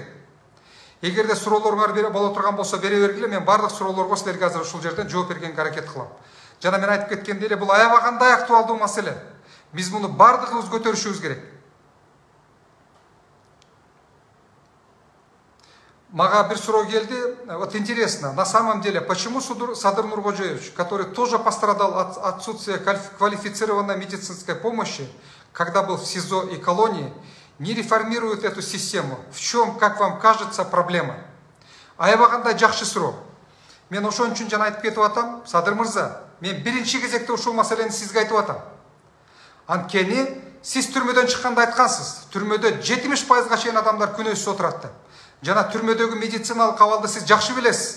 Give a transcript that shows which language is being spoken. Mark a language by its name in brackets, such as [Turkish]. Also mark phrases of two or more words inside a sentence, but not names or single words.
[Kyrgyz] Эгерде суроолоруңар боло турган болсо бере бергиле, мен бардык суроолорго силерге азыр ушул жерден жооп бергенге аракет кылам. Жана мен айтып кеткендей эле, бул аябагандай актуалдуу маселе. Биз муну бардыгыбыз көтөрүшүбүз керек. Мага бир суроо келди. [Russian] Вот интересно, на самом деле, почему Садыр Нуркожоевич, который тоже пострадал от отсутствия квалифицированной медицинской помощи, когда был в СИЗО и колонии, не реформирует эту систему? В чем, как вам кажется, проблема? [Kyrgyz] Аябагандай жакшы суроо. Мен ошон үчүн жана айтып кетип атам, Садыр мырза, мен биринчи кезекте ушул маселени сизге айтып атам. Анткени сиз түрмөдөн чыкканда айткансыз, түрмөдө 70%-га чейин адамдар күнөөсүз отурат деп. Жана түрмөдөгү медициналык абалды сиз жакшы билесиз.